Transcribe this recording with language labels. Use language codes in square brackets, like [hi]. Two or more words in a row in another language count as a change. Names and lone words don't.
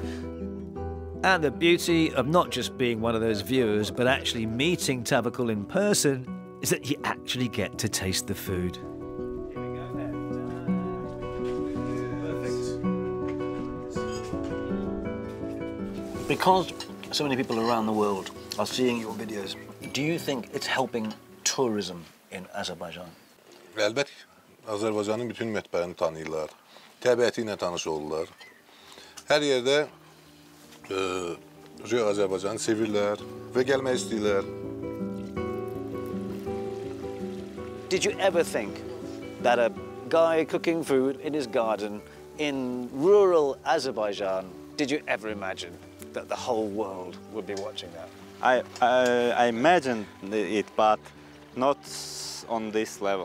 [en] And the beauty of not just being one of those viewers, but actually meeting Travelll in person, is that you actually get to taste the food. Because so many people around the world are seeing your videos, do you think it's helping tourism in Azerbaijan? [az] Əlbət, Azərbaycanın bütün mətbəəni tanıyırlar. Təbiəti ilə tanış olurlar. Hər yerdə Azərbaycanı sevirlər və gəlmək istəyirlər. [en] Did you ever think that a guy cooking food in his garden in rural Azerbaijan, did you ever imagine that the whole world would be watching that? I imagined it, but not on this level.